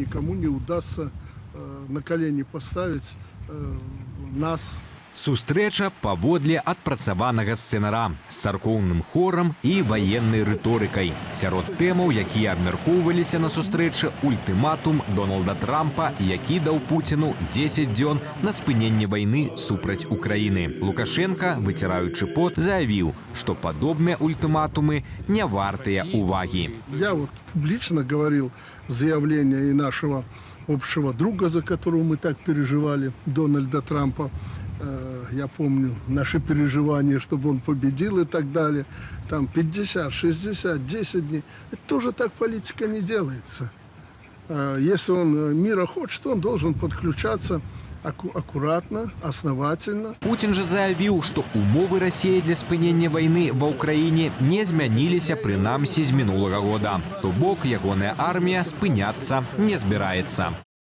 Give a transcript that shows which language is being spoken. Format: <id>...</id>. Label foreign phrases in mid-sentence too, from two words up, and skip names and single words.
<ru>никому не удастся на колени поставить нас.</ru> <be>Сустрэча паводле адпрацаванага сцэнара з царкоўным хорам і ваеннай рыторыкай. Сярод тэмаў, якія абмяркоўваліся на сустрэчы, ультыматум Дональда Трампа, які даў Пуціну 10 дзён на спыненне вайны супраць Украіны. Лукашенка, выціраючы пот, заявіў, што падобныя ультыматумы не вартыя увагі.</be> <ru>Я вот публично говорил заявление и нашего общего друга, за которого мы так переживали, Дональда Трампа. Я помню наши переживания, чтобы он победил и так далее. Там 50, 60, 10 дней. Это тоже так политика не делается. Если он мира хочет, он должен подключаться аккуратно, основательно.</ru> <be>Путін же заявіў, што умовы Расіі для спынення вайны ва ўкраіне не змяніліся прынамсі з мінулага года. То бок ягоная армія спыняцца не збіраецца.</be>